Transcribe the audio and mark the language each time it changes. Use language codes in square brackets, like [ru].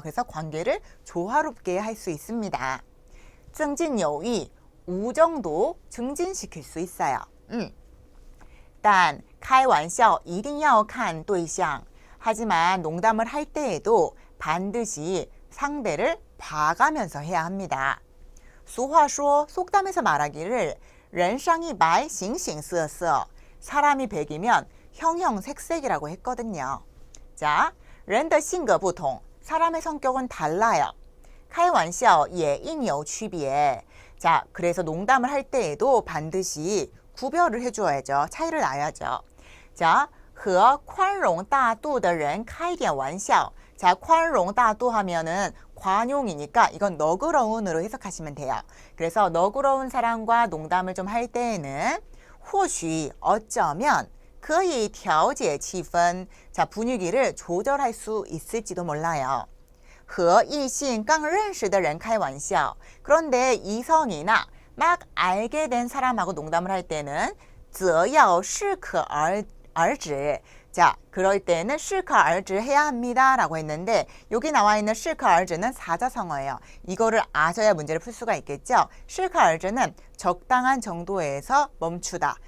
[ko] 그래서 관계를 조화롭게 할 수 있습니다. [zh] 增进友谊, [ko] 우정도 증진시킬 수 있어요. [zh] 但开玩笑一定要看对象. [ko] 하지만 농담을 할 때에도 반드시 상대를 봐가면서 해야 합니다. [zh] 俗话说, [ko] 속담에서 말하기를 [zh] 人上一白形形色色. [ko] 사람이 백이면 형형색색이라고 했거든요. 자, [zh] 人的性格不同, [ko] 사람의 성격은 달라요. [zh] 开玩笑也应有区别. [ko] 자, 그래서 농담을 할 때에도 반드시 구별을 해주어야죠. 차이를 놔야죠. [zh] 자, 和宽容大度的人开点玩笑. [ko] 자, 宽容大度 하면은 관용이니까 이건 너그러운으로 해석하시면 돼요. 그래서 너그러운 사람과 농담을 좀 할 때에는 或许 어쩌면 [zh] 可以调节气氛. [ko] 자, 분위기를 조절할 수 있을지도 몰라요. [zh] 和异性刚认识的人开玩笑. [ko] 그런데 이성이나 막 알게 된 사람하고 농담을 할 때는 [zh] 则要适可而止. [ko] 자, 그럴 때는 适可而止 해야 합니다. 라고 했는데 여기 나와 있는 适可而止는 사자성어예요. 이거를 아셔야 문제를 풀 수가 있겠죠. 适可而止는 적당한 정도에서 멈추다.